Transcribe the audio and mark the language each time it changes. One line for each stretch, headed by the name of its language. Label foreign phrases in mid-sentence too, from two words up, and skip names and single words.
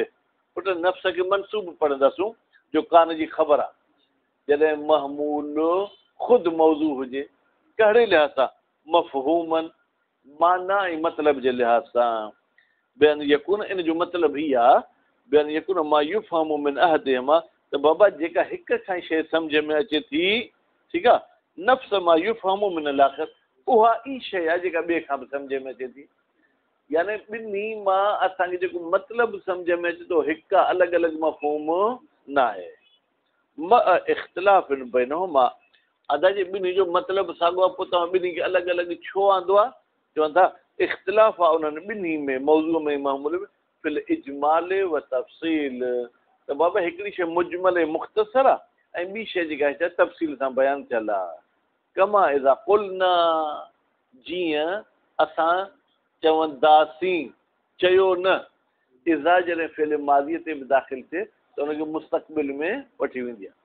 Sindhi: पुट नफ़्स खे मनसूब पढ़ंदासूं जो कान जी ख़बर आहे। जॾहिं महमूल ख़ुदि मौज़ू हुजे, कहिड़े लिहाज़ सां? मफ़हूमन, माना ऐं मतिलब जे लिहाज़ सां।
Arabic: بين يكون,
Sindhi: इन जो मतिलबु हीअ आहे
Arabic: بين يكون ما يفهم من أحدهما,
Sindhi: त बाबा जेका हिक खां शइ सम्झ में अचे थी, ठीकु आहे,
Arabic: نفس ما يفهم من الآخر,
Sindhi: उहा ई शइ आहे जेका ॿिए खां बि सम्झ में अचे थी। यानी ॿिन्ही मां असांखे जेको मतिलबु सम्झ में अचे थो, हिकु अलॻि अलॻि मफ़हूम न आहे।
Arabic: اختلاف بينهما,
Sindhi: अदा जे ॿिन्ही जो मतिलबु साॻियो आहे, पोइ तव्हां ॿिन्ही खे अलॻि अलॻि छो आंदो आहे? चवनि था इख़्तिलाफ़ आहे उन्हनि ॿिन्ही में, मौज़ूअ में महमूल में,
Arabic: في الإجمال والتفصيل.
Sindhi: त बाबा हिकिड़ी शइ मुजमल मुख़्तसर आहे, ऐं ॿी शइ जेका आहे तफ़सील सां बयानु थियल आहे।
Arabic: كما إذا قلنا,
Sindhi: जीअं असां चवंदासीं, चयो न। इज़ा जॾहिं
Arabic: في الماضي
Sindhi: ते बि दाख़िल थिए त हुनखे मुस्तक़बिल में वठी वेंदी आहे।